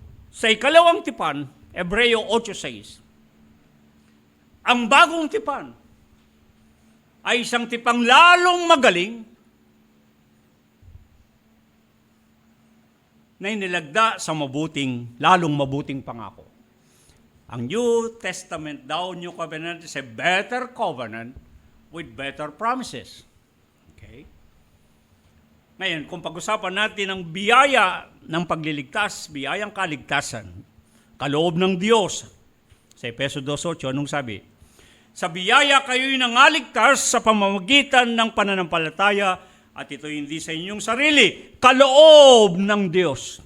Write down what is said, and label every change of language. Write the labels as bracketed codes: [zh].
[tl] Sa ikalawang tipan, Hebreo 8:6, ang bagong tipan ay isang tipang lalong magaling na inilagda sa lalong mabuting pangako. [en] Ang New Testament daw, New Covenant, is a better covenant with better promises. Okay? [tl] Ngayon, kung pag-usapan natin ang biyaya ng pagliligtas, biyayang kaligtasan, kaloob ng Diyos, sa Efeso 2:8, anong sabi? Sa biyaya kayo'y nangaligtas sa pamamagitan ng pananampalataya at ito hindi sa inyong sarili, kaloob ng Diyos.